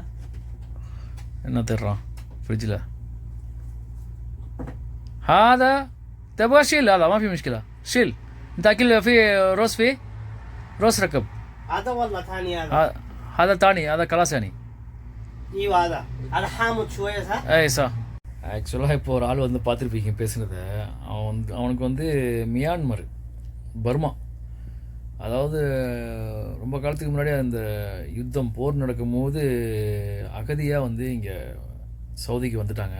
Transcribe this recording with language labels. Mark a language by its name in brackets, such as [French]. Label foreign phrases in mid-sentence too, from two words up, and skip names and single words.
[Arabic] انه ترى في رجله هذا تبغى شيل، هذا ما في مشكله شيل. انت اكل في روس، فيه روس ركب. هذا والله ثاني هذا. هذا تاني، هذا خلاص يعني. ايوه هذا حامض شويه صح؟ [Tamil] ஏய் சார் ஆக்சுவலாக இப்போ ஒரு ஆள் வந்து பார்த்துருப்பீங்க பேசுனதை. அவனுக்கு வந்து மியான்மர், பர்மா, அதாவது ரொம்ப காலத்துக்கு முன்னாடி அந்த யுத்தம் போர் நடக்கும்போது அகதியாக வந்து இங்கே சவுதிக்கு வந்துட்டாங்க.